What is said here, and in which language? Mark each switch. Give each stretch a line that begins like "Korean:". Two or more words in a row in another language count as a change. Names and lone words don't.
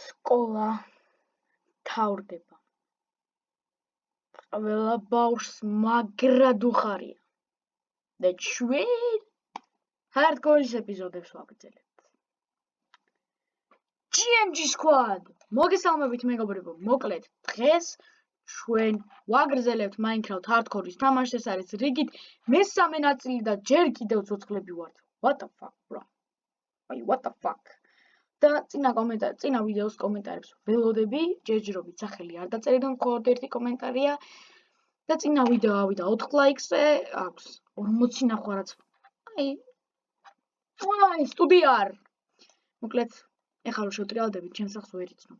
Georgian: სკოლა თავრდება. ყველა ბავშვს მაგრად უხარია და ჩვენ hardcore-ის ეპიზოდებს ვაგრძელებთ. GMG Squad! მოგესალმებით მეგობრებო, მოკლედ დღეს ჩვენ ვაგრძელებთ Minecraft hardcore-ის თამაშს, ეს არის რიგით მესამე ნაწილი და ჯერ კიდევ ცოცხლები ვართ.
English: What the fuck, bro? What the fuck?
Georgian: და წინა ვიდეოს კომენტარებს ველოდები, ჯერჯერობით სახელი არ დაწერეთ, მხოლოდ ერთი კომენტარია და წინა ვიდეო ავიდა 4 ლაიქზე, აქვს 40 ნახვა რაც. სტუდია. მოკლედ, ეხლა რომ შევტრიალდებით, ჩემს სახლს ვერ იცნობთ.